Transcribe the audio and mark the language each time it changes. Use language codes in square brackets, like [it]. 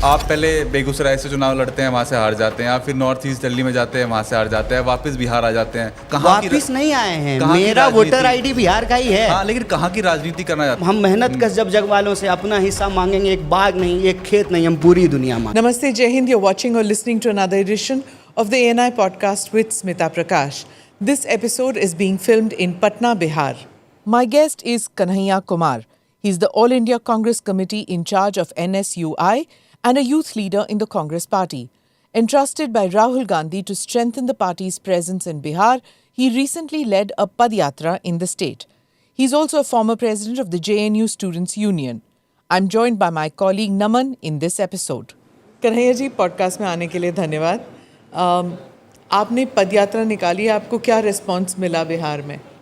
[hi] आप पहले बेगूसराय से चुनाव लड़ते हैं, वहाँ से हार जाते हैं, फिर नॉर्थ ईस्ट दिल्ली में जाते हैं, वहाँ से हार जाते हैं, वापस बिहार आ जाते हैं। वापस नहीं आए हैं, मेरा वोटर आईडी बिहार का ही है। हाँ, लेकिन कहाँ की राजनीति करना चाहते हैं? हम मेहनत कश जब जग वालों से अपना हिस्सा मांगेंगे, एक बाग नहीं, एक खेत नहीं, हम पूरी दुनिया मांगेंगे। नमस्ते, जय Hind. [en] You're watching or listening to another edition of the ANI podcast with Smita Prakash. This episode is being filmed in Patna, Bihar. My guest is Kanhaiya Kumar. He's the All India Congress Committee in charge of NSUI and a youth leader in the Congress party. Entrusted by Rahul Gandhi to strengthen the party's presence in Bihar, he recently led a Padyatra in the state. He's also a former president of the JNU Students' Union. I'm joined by my colleague Naman in this episode. [hi] Kanhaiya ji, podcast में आने के लिए धन्यवाद। आपने पदयात्रा निकाली, आपको क्या response मिला बिहार में?